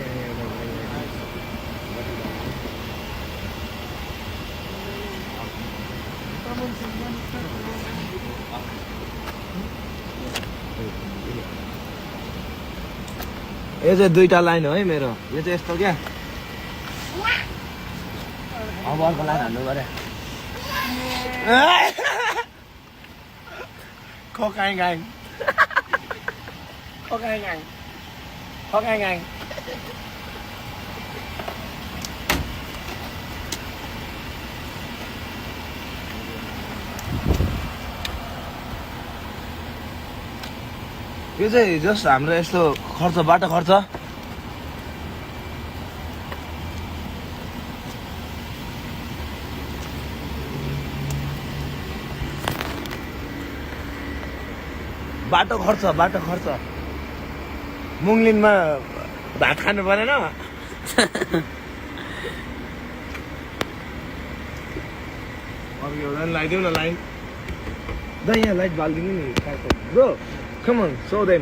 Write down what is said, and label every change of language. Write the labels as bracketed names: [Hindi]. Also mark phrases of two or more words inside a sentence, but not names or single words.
[Nepali] यो चाहिँ दुईटा लाइन हो है मेरो यो चाहिँ यस्तो क्या अब अर्को लाइन हान्नु पर्यो [English] Cocaine gang. Cocaine gang. Cocaine gang. [Nepali] यो चाहिँ जस्ट हाम्रो यस्तो खर्च बाटो खर्च बाटो खर्च मुङलिनमा भात खानु परेन अब यो लगाइदेऊ न लाइन द यहाँ लाइट बालिदिनु नि ब्रो [English] come on show them